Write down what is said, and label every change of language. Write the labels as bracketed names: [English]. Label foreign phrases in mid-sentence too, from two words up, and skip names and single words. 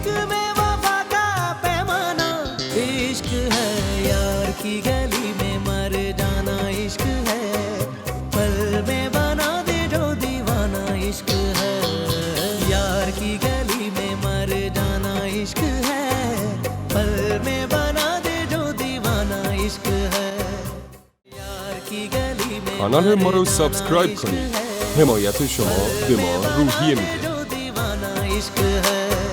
[Hindi] में वफा का पैमाना इश्क है यार की गली में मर जाना इश्क है पल में बना दे जो दीवाना इश्क है यार की गली में मर जाना इश्क है पल में बना दे जो दीवाना इश्क है यार की गली में [Persian] کانال ما رو سابسکرایب کنید. حمایت شما به ما روحیه میده. [Hindi] जो दीवाना इश्क है